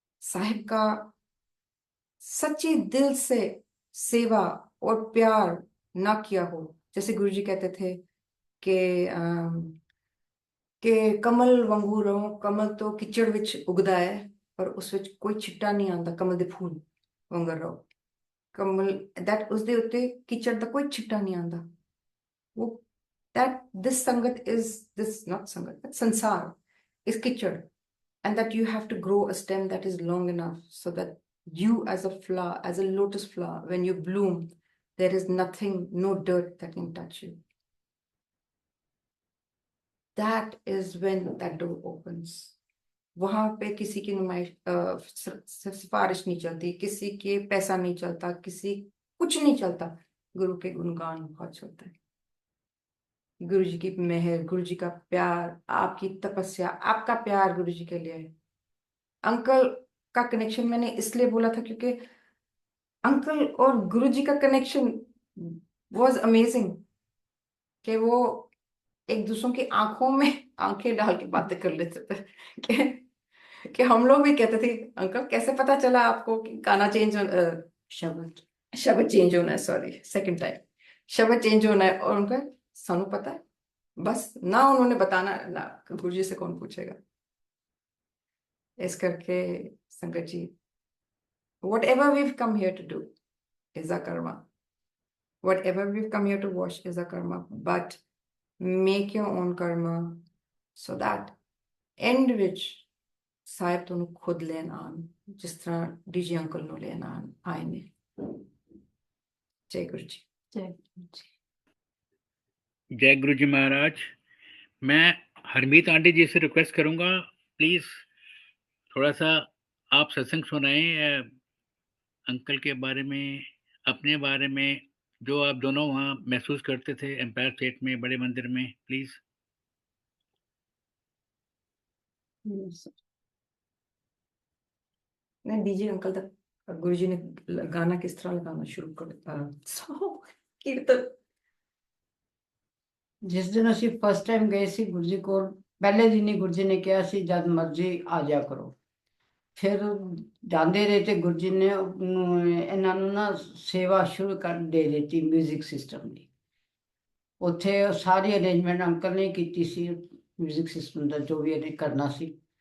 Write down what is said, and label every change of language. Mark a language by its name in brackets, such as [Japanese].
[Hindi] साहिब का सच्ची दिल से सेवा और प्यार ना किया हो, जैसे गुरुजी कहते थे कि कमल वांगू रहो, कमल तो किचड़ विच उगदा है, पर उस [Punjabi] ਵਿੱਚ ਕੋਈ ਛਿੱਟਾ ਨਹੀਂ ਆਉਂਦਾ ਕਮਲ ਦੇ ਫੁੱਲ ਵਾਂਗਰ ਰਹੋ। ਕਮਲ that ਉਸ ਦੇ ਉੱਤੇ ਕੀਚੜ ਦਾ ਕੋਈ ਛਿੱਟਾ ਨਹੀਂ ਆਉਂਦਾ। [English] वो that this sangat is this not sangat but sansar is kichad, and that you have to grow a stem that is long enough so that you as a flower, as a lotus flower, when you bloom, there is nothing, no dirt that can touch you. That is when that door opens. [Hindi] वहां पे किसी की नुमाइश सिफारिश नहीं चलती, किसी के पैसा नहीं चलता, किसी कुछ नहीं चलता, गुरु के गुणगान बहुत चलता है। गुरु जी की मेहर, गुरु जी का प्यार, आपकी तपस्या, आपका प्यार गुरु जी के लिए है। अंकल का कनेक्शन मैंने इसलिए बोला था क्योंकि अंकल और गुरु जी का कनेक्शन [English] was amazing, [Hindi] कि वो एक दूसरों की आंखों में आंखें डाल के बातें कर लेते थे कि हम लोग भी कहते थे अंकल कैसे पता चला आपको कि गाना चेंज होना, शब्द शब्द चेंज होना है, सॉरी सेकंड टाइम, शब्द चेंज होना है, और उनका सानू पता है, बस ना उन्होंने बताना ना, गुरुजी से कौन पूछेगा। इस करके संगत जी, [English] whatever we come here to do is a karma, whatever we've come here to watch is a karma, but make your own karma so that end [Punjabi] ਵਿੱਚ ਸਾਹਿਬ ਤੁਹਾਨੂੰ ਖੁਦ ਲੈਣ ਆਉਣ, ਜਿਸ ਤਰ੍ਹਾਂ ਡੀਜੀ ਅੰਕਲ ਨੂੰ ਲੈਣ ਆਏ ਨੇ। ਜੈ ਗੁਰੂ ਜੀ। [Hindi] जय गुरु जी। जय गुरु जी महाराज। मैं हरमीत आंटी जी से रिक्वेस्ट करूंगा, प्लीज थोड़ा सा आप सत्संग सुनाएं अंकल के बारे में, अपने बारे में, जो आप दोनों वहाँ महसूस करते थे एम्पायर स्टेट में, बड़े मंदिर में, प्लीज। नहीं, डीजे अंकल तक गुरु जी ने गाना किस तरह लगाना शुरू कर [Punjabi] ਦਿੱਤਾ ਕੀਰਤਨ। ਜਿਸ ਦਿਨ ਅਸੀਂ ਫਸਟ ਟਾਈਮ ਗਏ ਸੀ ਗੁਰੂ ਜੀ ਕੋਲ, ਪਹਿਲੇ ਦਿਨ ਹੀ ਗੁਰੂ ਜੀ ਨੇ ਕਿਹਾ ਸੀ ਜਦ ਮਰਜ਼ੀ ਆ ਜਾ ਕਰੋ। ਫਿਰ ਜਾਂਦੇ ਰਹੇ ਤੇ ਗੁਰੂ ਜੀ ਨੇ ਇਹਨਾਂ ਨੂੰ ਨਾ ਸੇਵਾ ਸ਼ੁਰੂ ਕਰ ਦੇ ਦਿੱਤੀ ਮਿਊਜ਼ਿਕ ਸਿਸਟਮ ਦੀ। ਉੱਥੇ ਸਾਰੀ ਅਰੇਂਜਮੈਂਟ ਅੰਕਲ ਨੇ ਕੀਤੀ ਸੀ, ਮਿਊਜ਼ਿਕ ਸਿਸਟਮ ਦਾ ਜੋ ਵੀ ਕਰਨਾ ਸੀ।